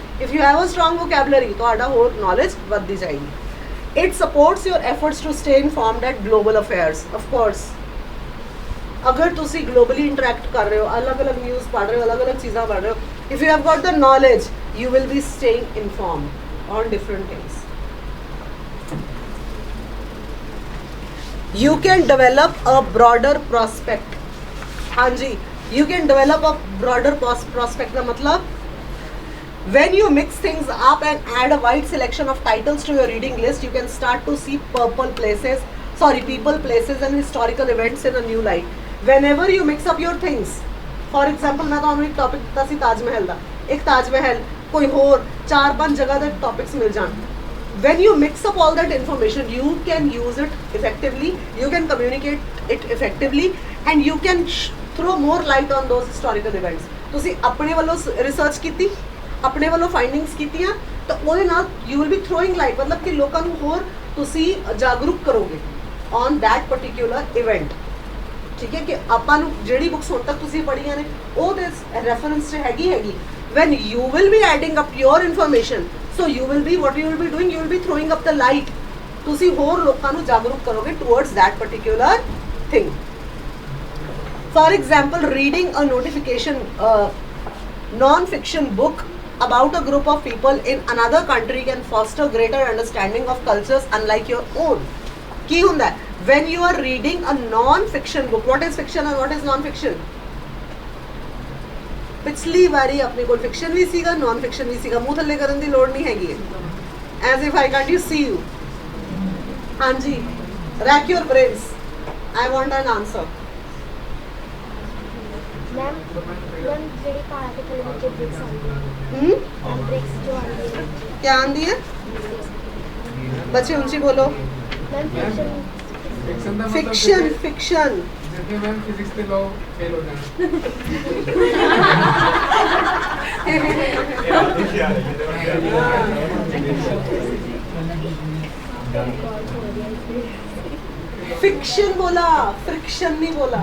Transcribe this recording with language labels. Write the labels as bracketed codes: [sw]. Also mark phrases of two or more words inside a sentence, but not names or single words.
[en] If you have a strong vocabulary, [pa] ਤੁਹਾਡਾ ਹੋਰ ਨੌਲੇਜ ਵੱਧਦੀ ਜਾਏਗੀ. [en] It supports your efforts to stay informed at global affairs. Of course, [pa] ਅਗਰ ਤੁਸੀਂ ਗਲੋਬਲੀ ਇੰਟਰੈਕਟ ਕਰ ਰਹੇ ਹੋ, ਅਲੱਗ-ਅਲੱਗ ਨਿਊਜ਼ ਪੜ੍ਹ ਰਹੇ ਹੋ, ਅਲੱਗ-ਅਲੱਗ ਚੀਜ਼ਾਂ ਪੜ੍ਹ ਰਹੇ ਹੋ, [en] If you have got the knowledge, you will be staying informed on different things. You can develop a broader prospect. [hi] हाँ जी, [en] you can develop a broader prospect. [hi] का मतलब, [en] when you mix things up and add a wide selection of titles to your reading list, you can start to see purple places, sorry, people, places and historical events in a new light. Whenever you mix up your things, for example [pa] मैं ਤੁਹਾਨੂੰ ਇੱਕ ਟੌਪਿਕ ਦਿੱਤਾ ਸੀ ਤਾਜ ਮਹਿਲ ਦਾ, ਇੱਕ ਤਾਜ ਮਹਿਲ ਕੋਈ ਹੋਰ 4-5 ਜਗ੍ਹਾ ਦੇ ਟੌਪਿਕਸ ਮਿਲ ਜਾਣ. [en] When you mix up all that information, you can use it effectively, you can communicate it effectively, and you can throw more light on those historical events. [pa] ਤੁਸੀਂ ਆਪਣੇ ਵੱਲੋਂ ਰਿਸਰਚ ਕੀਤੀ, ਆਪਣੇ ਵੱਲੋਂ ਫਾਈਂਡਿੰਗਸ ਕੀਤੀਆਂ, ਤਾਂ ਉਹਦੇ ਨਾਲ [en] you will be throwing light, [pa] ਮਤਲਬ ਕਿ ਲੋਕਾਂ ਨੂੰ ਹੋਰ ਤੁਸੀਂ ਜਾਗਰੂਕ ਕਰੋਗੇ [en] on that particular event. [pa] ਠੀਕ ਹੈ, ਕਿ ਆਪਾਂ ਨੂੰ ਜਿਹੜੀ ਬੁੱਕਸ ਹੁਣ ਤੱਕ ਤੁਸੀਂ ਪੜ੍ਹੀਆਂ ਨੇ ਉਹਦੇ ਰੈਫਰੈਂਸ 'ਚ ਹੈਗੀ [en] when you will be adding up your information, so you will be, what you will be doing, you will be throwing up the light. [pa] ਤੁਸੀਂ ਹੋਰ ਲੋਕਾਂ ਨੂੰ ਜਾਗਰੂਕ ਕਰੋਗੇ [en] towards that particular thing. For example, reading a notification non-fiction book about a group of people in another country can foster greater understanding of cultures unlike your own. [pa] ਕੀ ਹੁੰਦਾ ਹੈ [en] when you are reading a non-fiction book? What is fiction and what is non-fiction? [pa] ਪਿਛਲੀ ਵਾਰੀ ਆਪਣੇ ਕੋਲ ਫਿਕਸ਼ਨ ਵੀ ਸੀਗਾ, [en] non fiction [pa] ਵੀ ਸੀਗਾ, ਮੂੰਹ ਥੱਲੇ ਕਰਨ ਦੀ ਲੋੜ ਨਹੀਂ ਹੈਗੀ ਹੈ. [en] As if I can't you see you. ਹਾਂਜੀ, rack your brains. I want an answer. [pa] मैम ਜਿਹੜੀ ਪਹਾੜ ਦੇ ਥੱਲੇ ਨੀਚੇ ਬ੍ਰਿਕਸ ਆਉਂਦੀ ਹੈ, ਬ੍ਰਿਕਸ ਜੋ ਆਉਂਦੀ ਹੈ, [hi] क्या आंदी है? बच्चे ऊंची बोलो. मैम फिक्शन, फिक्शन. जितने मैम फिजिक्स के लॉ फेल हो जाए. फिक्शन बोला, फ्रिक्शन नहीं बोला.